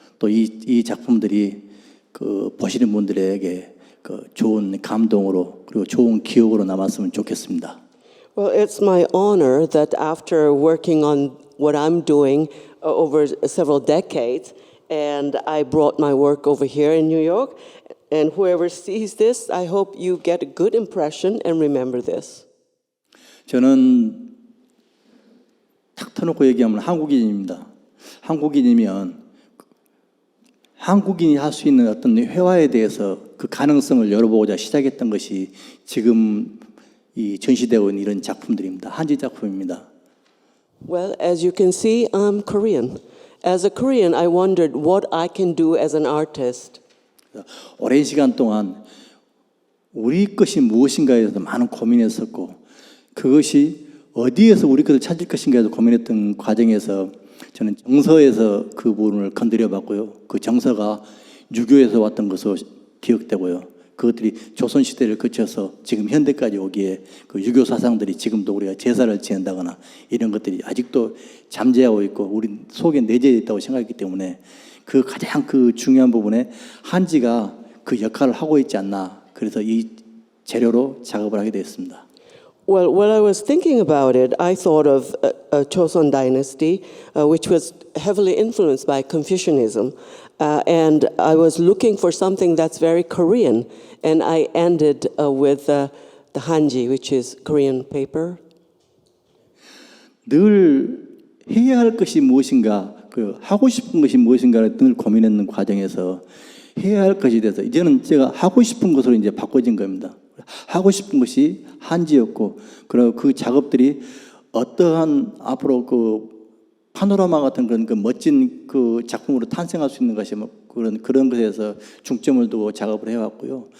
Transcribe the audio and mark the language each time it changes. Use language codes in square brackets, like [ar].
[ko] 또 이 작품들이 보시는 분들에게 좋은 감동으로 그리고 좋은 기억으로 남았으면 좋겠습니다. [en] Well, it's my honor that after working on what I'm doing over several decades, and I brought my work over here in New York, and whoever sees this, I hope you get a good impression and remember this. [ko] 저는 탁 터놓고 얘기하면 한국인입니다. 한국인이면 한국인이 할 수 있는 어떤 회화에 대해서 그 가능성을 열어보고자 시작했던 것이 지금 이 전시되어 있는 이런 작품들입니다. 한지 작품입니다. [en] Well, as you can see, I'm Korean. As a Korean, I wondered what I can do as an artist. [ko] 오랜 시간 동안 우리 것이 무엇인가에 대해서 많은 고민했었고 그것이 어디에서 우리 것을 찾을 것인가에 대해서 고민했던 과정에서 저는 정서에서 그 부분을 건드려 봤고요. 그 정서가 유교에서 왔던 것으로 기억되고요. 그것들이 조선시대를 거쳐서 지금 현대까지 오기에 그 유교 사상들이 지금도 우리가 제사를 지낸다거나 이런 것들이 아직도 잠재하고 있고 우리 속에 내재되어 있다고 생각했기 때문에 그 가장 중요한 부분에 한지가 그 역할을 하고 있지 않나. 그래서 이 재료로 작업을 하게 되었습니다. [en] Well, when I was thinking about it, I thought of Joseon Dynasty, which was heavily influenced by Confucianism, and I was looking for something that's very Korean, and I ended with the Hanji, which is Korean paper. [ko] 늘 해야 할 것이 무엇인가, 하고 싶은 것이 무엇인가를 늘 고민했는 과정에서 해야 할 것에 대해서 이제는 제가 하고 싶은 것으로 이제 바꿔진 겁니다. 하고 싶은 것이 한지였고, 그리고 그 작업들이 어떠한 앞으로 파노라마 같은 그런 멋진 작품으로 탄생할 수 있는 것이 그런 것에서 중점을 두고 작업을 해왔고요.